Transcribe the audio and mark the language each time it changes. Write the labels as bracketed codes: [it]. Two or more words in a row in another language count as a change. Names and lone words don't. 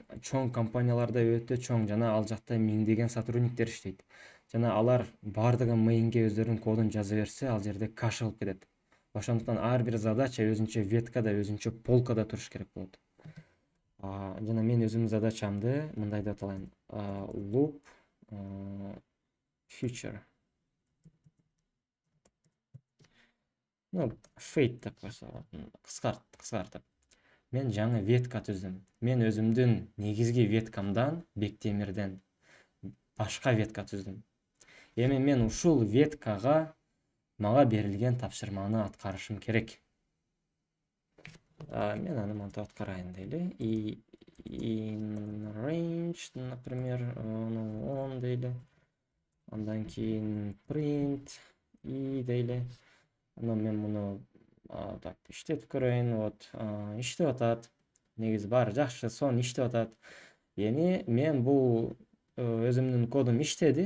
[ky] Чоң компанияларда өтө чоң жана ал жакта миңдеген сотрудниктер иштейт. Жана алар бардыгы main'ге өздөрүнүн кодун жаза берсе, ал жерде каша болуп кетет. Ошондуктан ар бир задача өзүнчө веткада, өзүнчө полкада туруш керек болот. Жана мен өзүмдүн задачамды мындай деп аталайын. [en] Loop future. [ky] Fate деп койсо, кыскартып. Мен жаңы ветка түздүм. Мен өзүмдүн негизги веткамдан, Бектемирден башка ветка түздүм. Эми мен ушул веткага мага берилген тапшырманы аткарышым керек. Мен аны монтип аткарайын дейли. [en] In range, [ky] например, on дейли. Андан кийин print и дейли. Анан мен муну так иштетип көрөйүн. Вот, иштеп атат. Негизи баары жакшы, сонун иштеп атат. Эми мен бул өзүмдүн кодум иштеди.